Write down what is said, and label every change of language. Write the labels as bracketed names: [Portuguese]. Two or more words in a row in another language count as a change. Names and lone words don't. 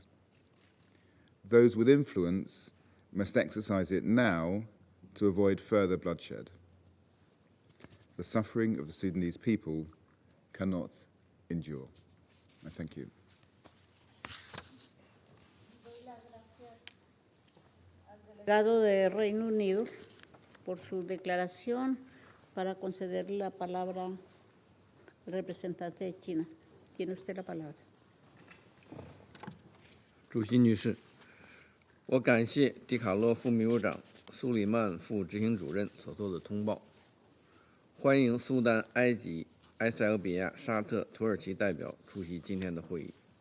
[English] Those with influence must exercise it now to avoid further bloodshed. The suffering of the Sudanese people cannot endure. I thank you. [Spanish] Doy Delegado de Reino Unido por su declaración para concederle la palabra al representante de China. Tiene usted la palabra. [Chinese] 主席女士，我感谢迪卡洛副秘书长、苏里曼副执行主任所做的通报，欢迎苏丹、埃及、埃塞俄比亚、沙特、土耳其代表出席今天的会议。